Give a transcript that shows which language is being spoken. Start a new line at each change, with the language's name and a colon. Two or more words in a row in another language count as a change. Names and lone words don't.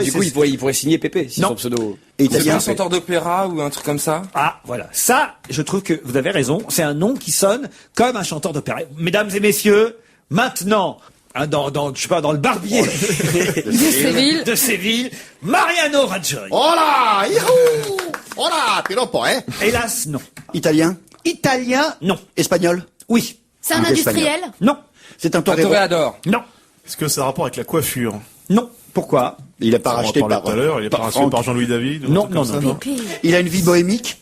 French: du coup, c'est- il pourrait signer PP si Non. son pseudo. Et C'est pas italien? un chanteur d'opéra ou un truc comme ça? Ah, voilà. Ça, je trouve que vous avez raison. C'est un nom qui sonne comme un chanteur d'opéra. Mesdames et messieurs, maintenant, hein, je sais pas, dans le barbier Séville. de Séville, Mariano Rajoy.
Spanish: Hola! Youhou! Hola! Piropo,
French: hein? Hélas, non. Italien? Italien, non. Espagnol? Oui. C'est un Ah, industriel? Non. C'est un Un torero? toréador. Non. Est-ce que ça a rapport avec la coiffure? Non. Pourquoi? Il a pas On en racheté parlait par tout à l'heure, il est pas racheté Franck. par Jean-Louis David? ou un Non, truc non, comme ça, non. Pépé. Il a une vie bohémique?